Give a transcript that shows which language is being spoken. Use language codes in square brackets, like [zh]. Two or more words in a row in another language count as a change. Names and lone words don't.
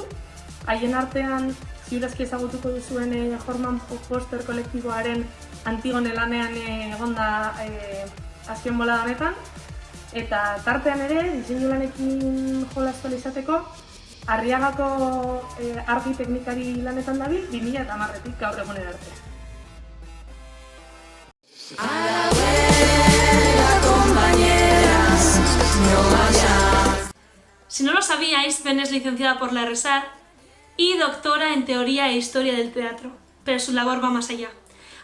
[eu] Haien artean, ziurazki ezagutuko duzuen Jorman Poster kolektiboaren Antigone lanean egonda azken bolada honetan. Eta tartean ere, diseinu lanekin jolastu izateko, Arriagako argi teknikari lanetan dabil 2010etik gaur egunera arte. [es] Si no lo sabíais, Ben es licenciada por la RESAR y doctora en Teoría e Historia del Teatro, pero su labor va más allá.